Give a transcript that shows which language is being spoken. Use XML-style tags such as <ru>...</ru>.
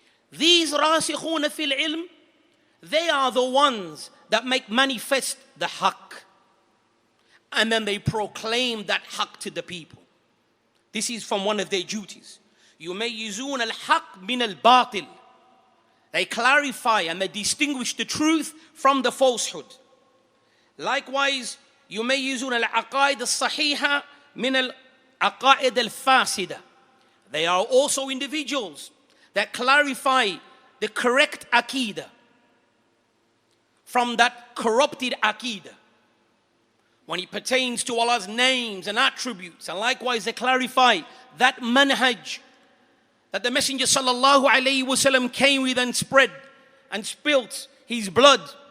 <en>These rasikhuna fil ilm, they are the ones that make manifest the haqq, and then they proclaim that haqq to the people. This is from one of their duties.</en> <ar>يُمَيِّزُونَ الْحَقِّ مِنَ الْبَاطِلِ.</ar> <en>They clarify and they distinguish the truth from the falsehood.</en> <ar>Likewise, يُمَيِّزُونَ الْعَقَائِدَ الصَّحِيحَةَ مِنَ الْعَقَائِدَ الْفَاسِدَةِ.</ar> <en>They are also individuals that clarify the correct aqidah from that corrupted aqidah when it pertains to Allah's names and attributes. And likewise they clarify that manhaj that the Messenger sallallahu alaihi wasallam came with and spread and spilt his blood.</en>